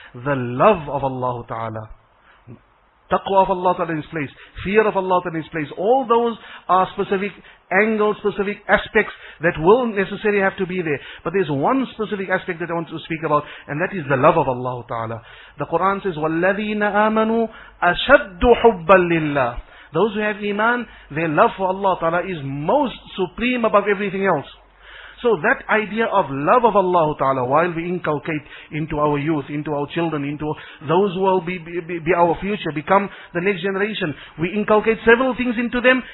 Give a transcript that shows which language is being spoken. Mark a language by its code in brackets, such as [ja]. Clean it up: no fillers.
[en] The love of Allah Ta'ala. Taqwa of Allah Ta'ala in its place. Fear of Allah Ta'ala in its place. All those are specific angles, specific aspects that will necessarily have to be there. But there's one specific aspect that I want to speak about, and that is the love of Allah Ta'ala. The Quran says, [ar] وَالَّذِينَ آمَنُوا أَشَدُّ حُبًّا لِلَّهِ. [en] Those who have iman, their love for Allah Ta'ala is most supreme above everything else. So that idea of love of Allah Ta'ala, while we inculcate into our youth, into our children, into those who will be our future, become the next generation, we inculcate several things into them.